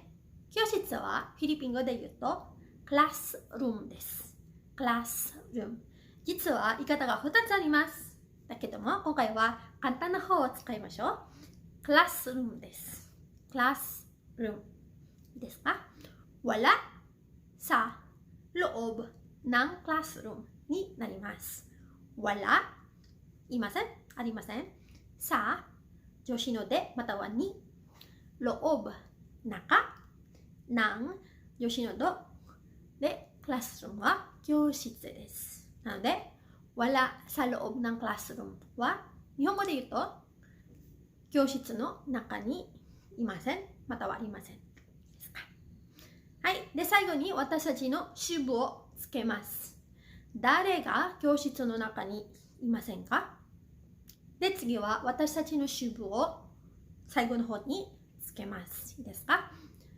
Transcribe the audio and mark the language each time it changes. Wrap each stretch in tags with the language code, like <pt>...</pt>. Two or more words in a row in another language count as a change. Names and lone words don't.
<ja>教室はフィリピン語で言うとクラスルームです。クラスルーム。実は言い方が2つあります。だけども今回は簡単な方を使いましょう。クラスルームです。クラスルーム。いいですか？</ja> <tl>wala sa loob ng classroom</tl> <ja>になります。wala いませんありません。さ助詞のでまたはにloob 中ng助詞のどでクラスルームは教室です。なので</ja> <tl>wala sa loob ng classroom</tl> <ja>は日本語で言うと教室の中にいませんまたはありませんですか？はい。で、最後に私たちの主語をつけます。誰が教室の中にいませんか？で、次は私たちの主語を最後の方につけます。いいですか？</ja>